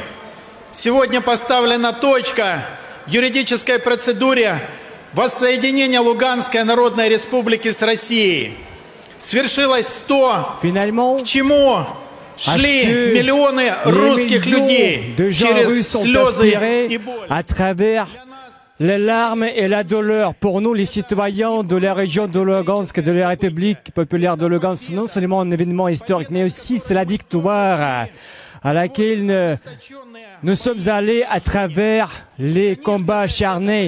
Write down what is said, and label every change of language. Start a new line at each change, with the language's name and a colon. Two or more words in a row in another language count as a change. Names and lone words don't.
Russian: Сегодня поставлена точка в юридической процедуре воссоединения Луганской Народной Республики с Россией. Свершилось то, к чему шли миллионы русских людей через слезы и боль.
French: À travers les larmes et la douleur, pour nous, les citoyens de la région de Lugansk, de la République populaire de Lugansk, non seulement un événement historique, mais aussi c'est la victoire à laquelle nous sommes allés à travers les combats acharnés.